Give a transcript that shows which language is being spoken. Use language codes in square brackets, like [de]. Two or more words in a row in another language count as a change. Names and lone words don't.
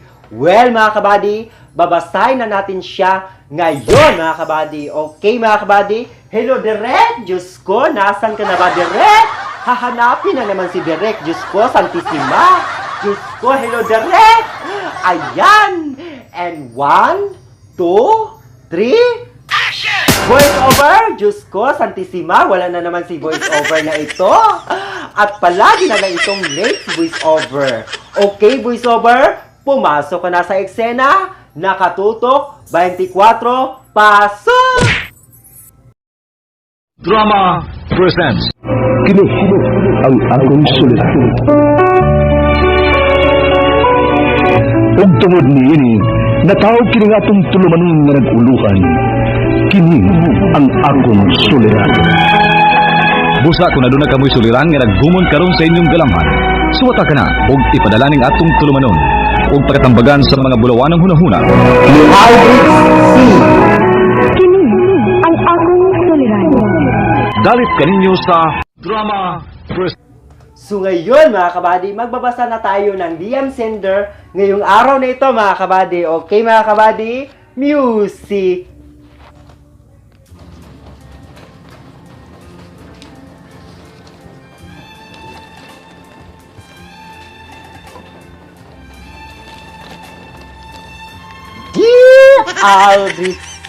[tl] Well, mga kabady, babasahin na natin siya ngayon, mga kabady. Okay, mga kabady? Hello, Direk! Diyos ko, nasan ka na ba, Direk? Hahanapin na naman si Direk. Diyos ko, Santissima. Diyos ko, hello, Direk! Ayan! [en] And 1, 2, 3... Action! Voice over! [tl] Diyos ko, Santissima. Wala na naman si [en] voice over [tl] na ito. At palagi na lang itong late [en] voice over. [tl] Okay, [en] voice over? [tl] Pumasok ka na sa eksena. Nakatutok, 24, pasok! [ceb] Drama presents Kini ang akong sulit. Ug tungod niini, natawag kini nga atong tulumanon nga nag-uluhan. Kini ang akong suliran. Busa kung naduna kamoy suliran nga naggumon karon sa inyong galamhan. Suwata ka na ug ipadala ning atong tulumanon ug pagkatambagan sa mga bulawan ng hunahuna. Kini ang akong suliran. Dalit kaninyo sa Drama Presents. [tl] So ngayon, mga kabady, magbabasa na tayo ng Liam Sender ngayong araw na ito, mga kabady. Okay, mga kabady? Music! Dear Aldrich C.